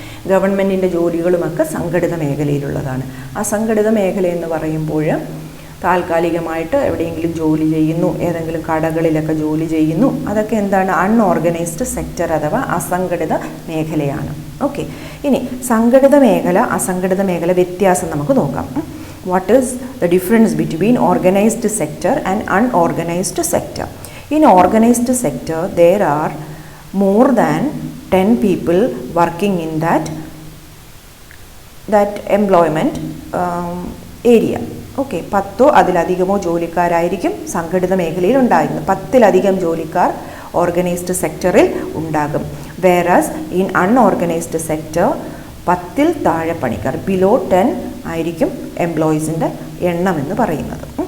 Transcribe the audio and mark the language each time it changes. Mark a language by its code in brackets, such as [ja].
[ml] ഗവൺമെൻറ്റിൻ്റെ ജോലികളുമൊക്കെ സംഘടിത മേഖലയിലുള്ളതാണ്. അസംഘടിത മേഖല എന്ന് പറയുമ്പോൾ താൽക്കാലികമായിട്ട് എവിടെയെങ്കിലും ജോലി ചെയ്യുന്നു, ഏതെങ്കിലും കടകളിലൊക്കെ ജോലി ചെയ്യുന്നു, അതൊക്കെ എന്താണ്? അൺഓർഗനൈസ്ഡ് സെക്ടർ അഥവാ അസംഘടിത മേഖലയാണ്. ഓക്കെ, ഇനി സംഘടിത മേഖല അസംഘടിത മേഖല വ്യത്യാസം നമുക്ക് നോക്കാം. [en] What is the difference between organised sector and unorganised sector? In organized sector, there are more than 10 people working in that employment area. [ml] Okay, 10 അതിലധികമോ ജോലിക്കാരായിരിക്കും സംഘടിത മേഖലയിൽ ഉണ്ടായിരുന്നു. 10-ലധികം ജോലിക്കാർ ഓർഗനൈസ്ഡ് സെക്ടറിൽ ഉണ്ടാകും. [en] whereas in unorganised sector [ml] 10-ൽ താഴെ പണിക്കാർ, ബിലോ 10 ആയിരിക്കും എംപ്ലോയീസിൻ്റെ എണ്ണം എന്ന് പറയുന്നത്.